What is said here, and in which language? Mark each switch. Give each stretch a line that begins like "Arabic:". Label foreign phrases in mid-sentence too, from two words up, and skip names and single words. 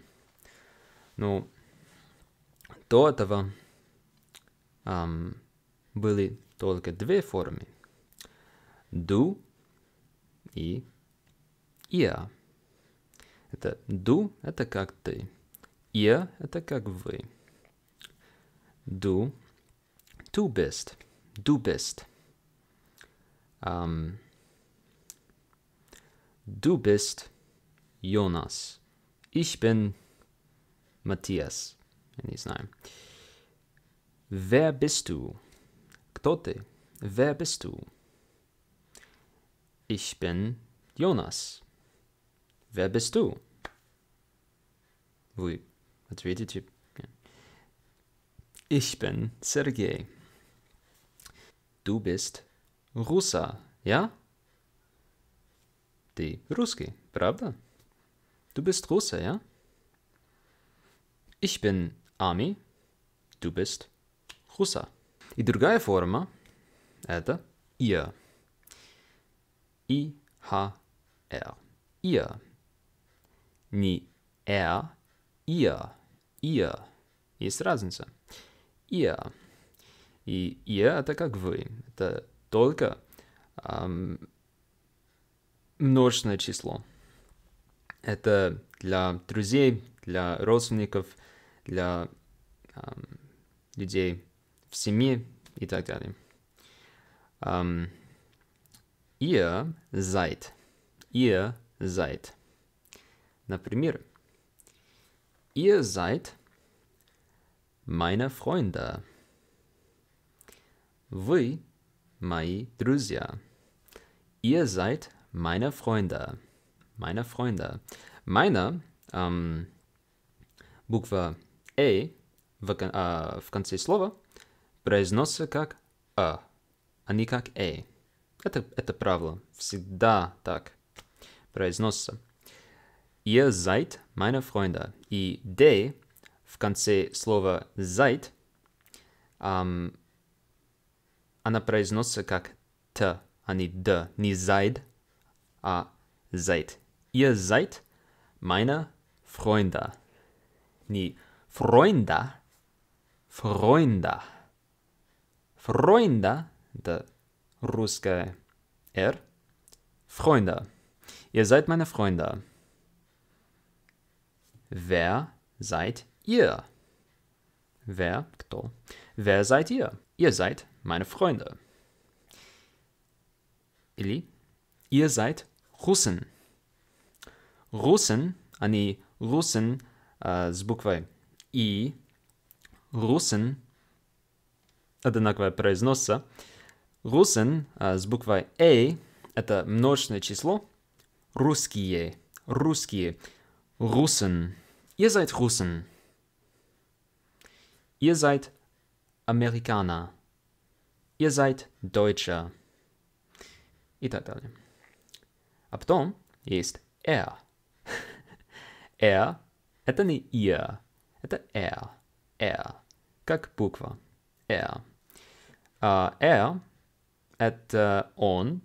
Russian: Но до этого были только 2 формы.
German: Du и ihr.
Russian: Это du — это как ты. Ihr — это как вы.
German: Du bist. Du bist. Du bist Jonas. Ich bin Matthias.
Russian: Я не знаю.
German: Wer bist du?
Russian: Кто ты?
German: Wer bist du? Ich bin Jonas. Wer bist du?
Russian: Вы ответите.
German: Ich bin Sergei. Du bist Russa, ja?
Russian: Ты русский, правда?
German: Du bist Russe, ja? Ich bin Ami. Du bist Russa.
Russian: И другая форма — это ihr.
German: I-H-R. Ihr. Не er, ihr. Ihr.
Russian: Есть разница. Ihr. И ihr — это как вы. Это только множественное число. Это для друзей, для родственников, для людей в семье и так далее.
German: Ihr seid. Ihr seid. Например, ihr seid meine Freunde.
Russian: Вы мои друзья.
German: Ihr seid meine Freunde. Meine Freunde. Meine,
Russian: буква «э» в конце слова произносится как «а», а не как «э». Это правило. Всегда так произносится.
German: Ihr seid meine Freunde.
Russian: И «de» в конце слова «seid» она произносится как «т», а не «д», не «seid», а «seid».
German: Ihr seid meine Freunde. Не Freunde, Freunde. Freunde,
Russian: это русское «р».
German: Freunde. Ihr seid meine Freunde. Wer seid ihr? Wer, кто? Wer seid ihr? Ihr seid meine Freunde. Или ihr seid Russen. Russen,
Russian: они Russen с буквой «и». Russen одинаково произносится. Russen с буквой «э» — это множественное число. Русские. Русские.
German: Russen. Ihr seid Russen. Ihr seid Amerikaner. Ihr seid Deutsche.
Russian: И так далее. А потом есть er. Er — это не ihr. Это er. Er. Как буква. Er. Er — это он.